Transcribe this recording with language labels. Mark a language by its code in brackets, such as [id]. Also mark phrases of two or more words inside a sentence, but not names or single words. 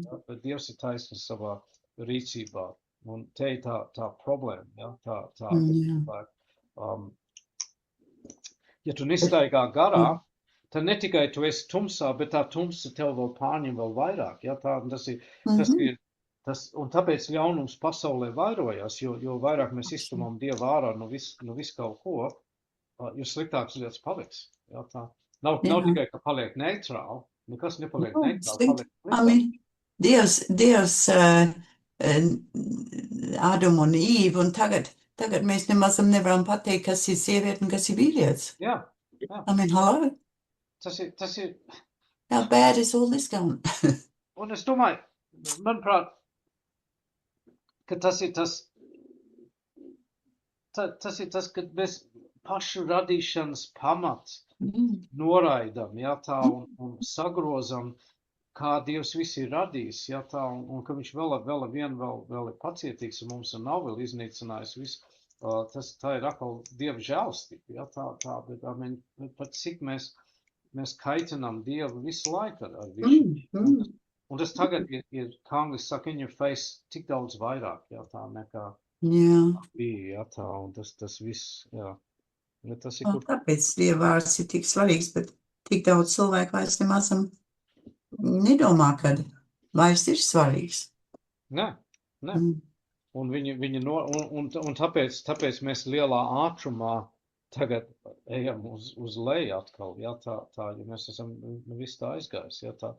[lv] Ja, bet Dievs ir taisnīgs savā rīcībā. Un te ir tā problēma, ja, ja tu nestaigā garā, tad ne tikai tu esi tumsā, bet tā tumsa tev vēl pārņem vēl vairāk, ja, un tāpēc ļaunums pasaulē vairojās, jo vairāk mēs iztumam Dievu ārā no vis kaut ko, jo sliktāks lietas paliks, ja, tā. Nav tikai, ka paliek neitrāli, nekas nepaliek neitrāli, paliek Dievs Ādamu un Īvu, un tagad mēs nemazam nevaram pateikt, kas ir sieviete un kas ir vīrietis. Jā. [en] I mean, hello? [lv] Tas ir... [en] How bad is all this going? [lv] Un es domāju, manuprāt, ka tas ir tas, ka mēs pašu radīšanas pamats noraidam, ja, tā, un sagrozam, kā Dievs visu ir radījis, ja, tā, un ka viņš vēl ir pacietīgs un mums nav vēl iznīcinājis visu, tā ir atkal Dieva žēlastība, ja, tā, bet pat cik mēs kaitinām Dievu visu laiku ar visu. Un tas tagad ir, kā angļuiski saka, [en] in your face [lv] tik daudz vairāk, ja, tā nekā bija, ja, tā, un tas viss, jā. Ja, tas ir, tāpēc Dieva vārds ir tik svarīgs, bet tik daudz cilvēku vairs nemazam nedomā, kad vairs ir svarīgs. Nē. Un viņi un tāpēc mēs lielā ātrumā tagad ejam uz leju atkal, jā, tā, ja mēs esam viss tā aizgājis, jā, tā.